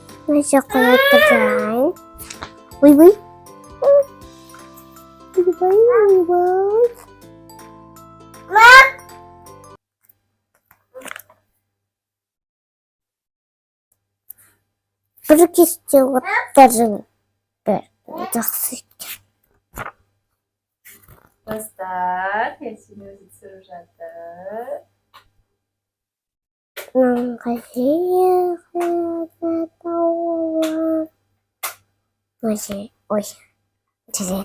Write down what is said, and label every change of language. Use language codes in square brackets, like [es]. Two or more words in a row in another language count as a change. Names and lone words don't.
[id] Masih kayak terang. Wih, wih. Pergi sejauh terang. [kk] Жақсы. Достар, Ясин өзі түсіріп жатыр. [ru] Ой, интересно.